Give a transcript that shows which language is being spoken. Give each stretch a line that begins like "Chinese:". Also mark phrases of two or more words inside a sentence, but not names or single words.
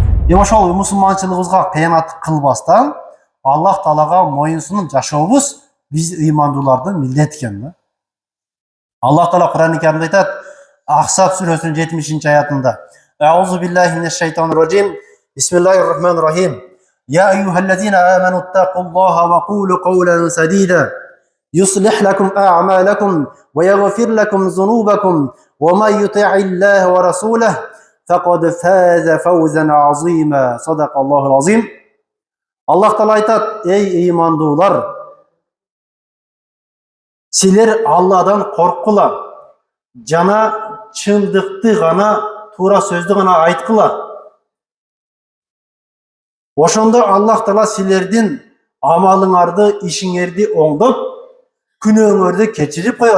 Kyrgyz: Ошол мусулманчылыгыбызга кыянат кылбастан Аллах Таалага моюнсунуп жашообуз биз ыймандуулардын милдети экен. Аллах Таала Кур'ан-ы Каримде айтат, Ахсаб сүрөсүнүн 70-аятында:
Arabic: أعوذ بالله من الشيطان الرجيم. بسم الله الرحمن الرحيم. يا أيها الذين آمنوا اتقوا الله وقولوا قولا سديدا. يصلح لكم أعمالكم ويغفر لكم ذنوبكم ومن يطع الله ورسوله فقد فاز فوزا عظيما. صدق الله العظيم.
Kyrgyz: Аллах Таала айтат: ey ыймандуулар, силер Алладан корккула, жана чындыкты гана, туура сөздү гана айткыла. Ошондо Аллах Таала силердин амалыңарды, ишиңерди оңдоп, күнөөңөрдү кечирип коет.